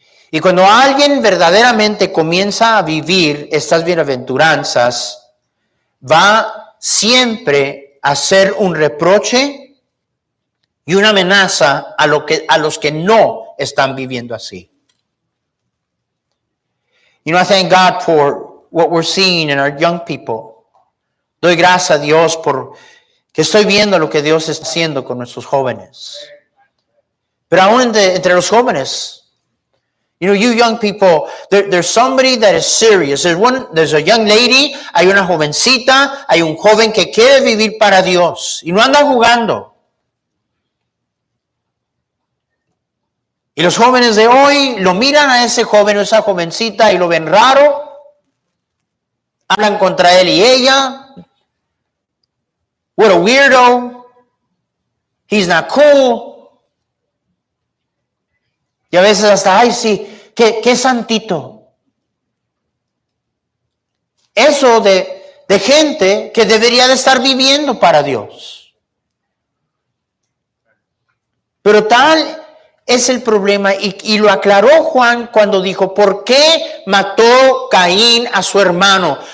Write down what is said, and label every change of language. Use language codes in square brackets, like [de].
[es] Y cuando alguien verdaderamente comienza a vivir estas bienaventuranzas, va siempre hacer un reproche y una amenaza a los que no están viviendo así. [en] You know, I thank God for what we're seeing in our young people. [es] Doy gracias a Dios por que estoy viendo lo que Dios está haciendo con nuestros jóvenes. Pero aún entre los jóvenes, [en] you know, you young people, there's somebody that is serious. There's a young lady, [es] hay una jovencita, hay un joven que quiere vivir para Dios y no anda jugando. Y los jóvenes de hoy lo miran a ese joven o esa jovencita y lo ven raro. Hablan contra él y ella. [en] What a weirdo. He's not cool. [es] Y a veces hasta, ay, sí, qué santito. Eso de gente que debería de estar viviendo para Dios. Pero tal es el problema, y lo aclaró Juan cuando dijo, ¿por qué mató Caín a su hermano?